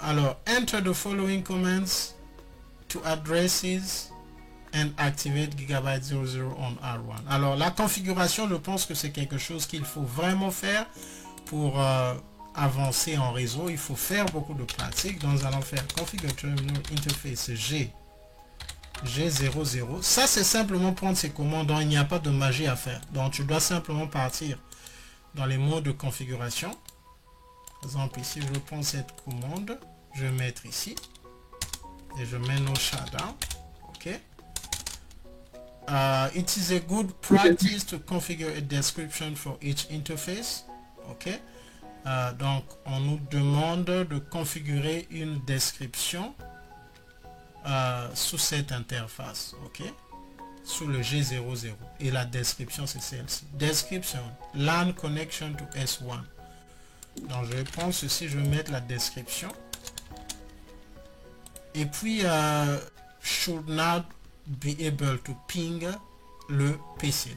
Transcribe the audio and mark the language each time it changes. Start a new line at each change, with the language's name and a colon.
English: Alors, enter the following commands to addresses and activate Gigabyte 00 on R1.
French: Alors, la configuration, je pense que c'est quelque chose qu'il faut vraiment faire pour avancer en réseau. Il faut faire beaucoup de pratique. Donc, nous allons faire configure terminal interface G00. Ça, c'est simplement prendre ces commandes dont il n'y a pas de magie à faire. Donc, tu dois simplement partir dans les modes de configuration. Par exemple, ici, je prends cette commande. Je vais mettre ici. Et je mets no shutdown. OK.
English: It is a good practice to configure a description for each interface. OK.
French: Donc, on nous demande de configurer une description sous cette interface, ok, sous le G00, et la description c'est celle-ci. Description,
English: LAN connection to S1.
French: Donc je vais prendre ceci, je vais mettre la description, et puis
English: should not be able to ping
French: le PC.